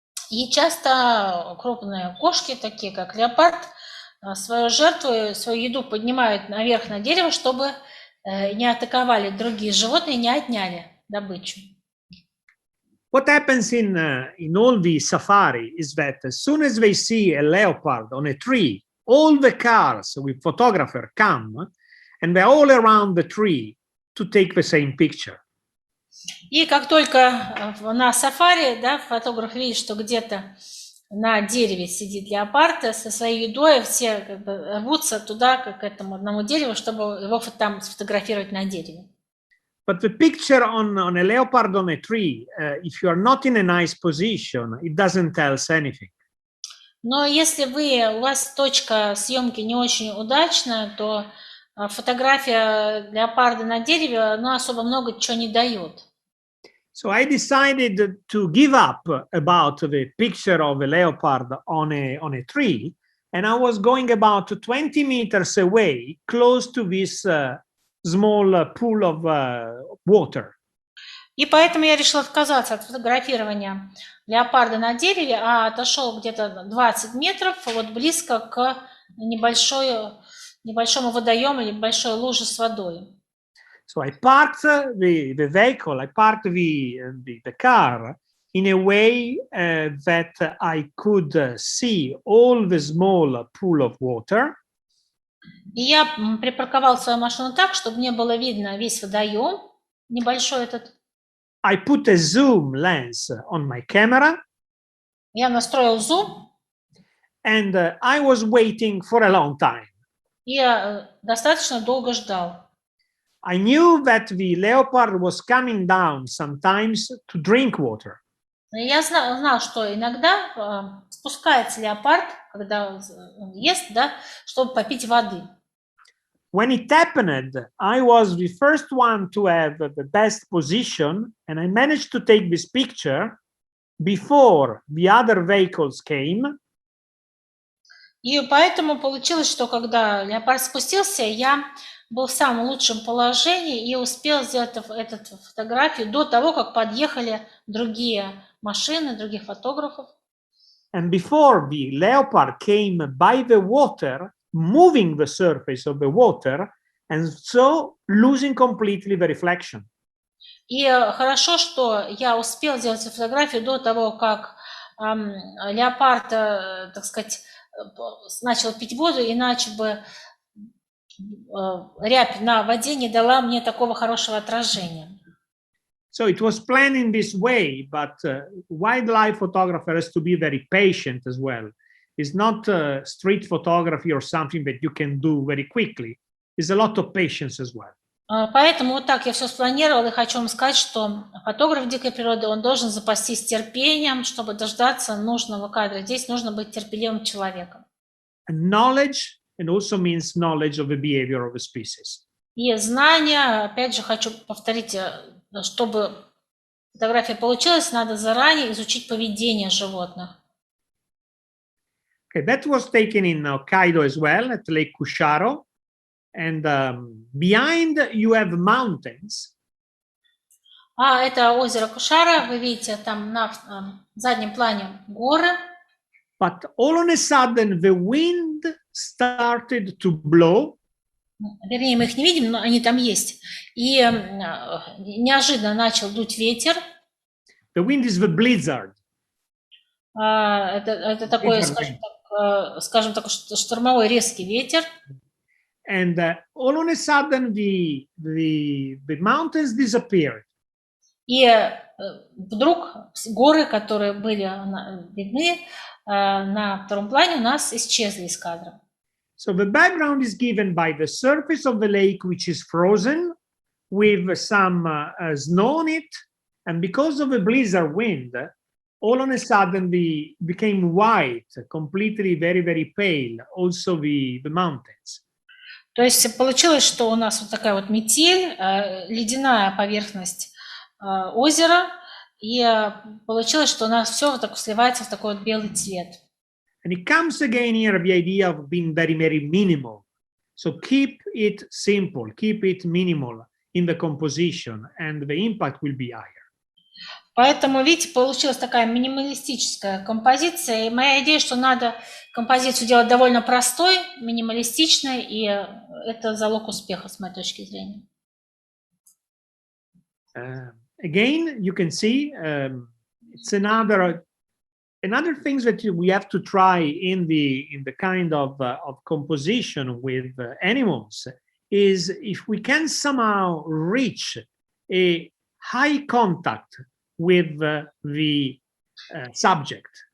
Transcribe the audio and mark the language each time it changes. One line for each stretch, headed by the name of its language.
Russian: И часто крупные кошки, такие как леопард, свою жертву, свою еду поднимают наверх на дерево, чтобы не атаковали другие животные, не отняли добычу.
English: What happens in all the safari is that as soon as they see a leopard on a tree, all the cars with photographer come and they're all around the tree to take the same picture.
Russian: И как только на сафари, да, фотограф видит, что где-то на дереве сидит леопард со своей едой, все как бы рвутся туда, к этому одному дереву, чтобы его там сфотографировать на дереве.
English: But the picture on a leopard on a tree, if you are not in a nice position, it doesn't tell us anything.
Russian: Но если у вас точка съемки не очень удачная, то фотография леопарда на дереве, особо много чего не дает.
English: So I decided to give up about the picture of a leopard on a tree, and I was going about 20 meters away, close to this small pool of water.
Russian: И поэтому я решила отказаться от фотографирования леопарда на дереве, а отошел где-то 20 метров, вот близко к небольшому водоему или большой луже с водой.
English: So I parked the vehicle, I parked the car in a way that I could see all the small pool of water.
Russian: И я припарковал свою машину так, чтобы мне было видно весь водоем, небольшой этот.
English: I put a zoom lens on my camera.
Russian: Я настроил зум.
English: And I was waiting for a long time.
Russian: И достаточно долго ждал.
English: I knew that the leopard was coming down sometimes to drink water.
Russian: Я знал, что иногда спускается леопард, когда он ест, да, чтобы попить воды.
English: When it happened, I was the first one to have the best position, and I managed to take this picture before the other vehicles came.
Russian: И поэтому получилось, что когда леопард спустился, я был в самом лучшем положении и успел сделать эту фотографию до того, как подъехали другие машины, других фотографов.
English: And before the leopard came by the water, moving the surface of the water, and so losing completely the reflection.
Russian: И хорошо, что я успел сделать эту фотографию до того, как леопард, так сказать, начал пить воду, иначе бы рябь на воде не дала мне такого хорошего отражения.
English: So it was planned in this way, but wildlife photographer has to be very patient as well. It's not street photography or something that you can do very quickly. It's a lot of patience as well.
Russian: Поэтому вот так я все спланировала, и хочу вам сказать, что фотограф дикой природы, он должен запастись терпением, чтобы дождаться нужного кадра. Здесь нужно быть терпеливым человеком.
English: And knowledge, and also means knowledge of the behavior of a species.
Russian: И знания, опять же, хочу повторить, чтобы фотография получилась, надо заранее изучить поведение животных.
English: Okay, that was taken in Hokkaido as well, at Lake Kusharo. And behind you have mountains.
Russian: Это озеро Кушара, вы видите, там на заднем плане горы.
English: But all on a sudden the wind started to blow.
Russian: Вернее, мы их не видим, но они там есть. И неожиданно начал дуть ветер.
English: The wind is the blizzard.
Russian: Это такой, скажем так, штормовой резкий ветер.
English: And all on a sudden the mountains disappeared.
Russian: И вдруг горы, которые были видны на втором плане, у нас исчезли из кадра.
English: So the background is given by the surface of the lake, which is frozen with some snow on it. And because of the blizzard wind, all on a sudden became white, completely very, very pale, also the mountains.
Russian: То есть получилось, что у нас вот такая вот метель, ледяная поверхность озера, и получилось, что у нас все так сливается в такой вот белый цвет.
English: And it comes again here the idea of being very, very minimal. So keep it simple, keep it minimal in the composition, and the impact will be higher.
Russian: Поэтому, видите, получилась такая минималистическая композиция. И моя идея, что надо композицию делать довольно простой, минималистичной, и это залог успеха, с моей точки зрения.
English: Again, you can see it's another things that we have to try in the kind of composition with animals is if we can somehow reach a high contact with the subject.